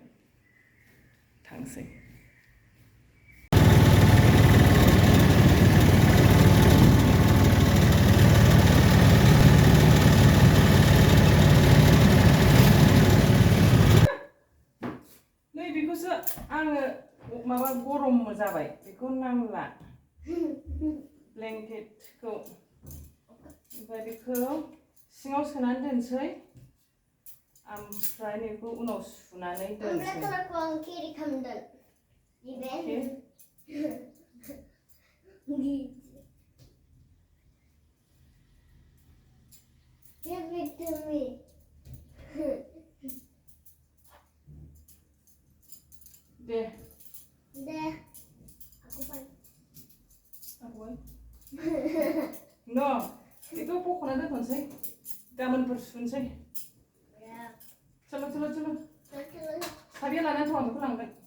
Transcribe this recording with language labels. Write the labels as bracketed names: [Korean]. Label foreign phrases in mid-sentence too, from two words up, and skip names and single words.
[Bodo] थांसै नै बेखौसो आङो माबा गरम जाबाय बेखौ नांला ब्लेंकेटखौ ओमफ्राय बेखौ सिङाव सोनानै दोनसै ओमफ्राय बेखौ उनाव सुनानै दोनसै [English] Give it to me. [Bodo] दे Aku baik. [English] No, [Bodo] बेखौ बख'ना दोनथ'नोसै गाबोनफोर सुनोसै चलो साबिया लानानै दं बेखौ लांगोन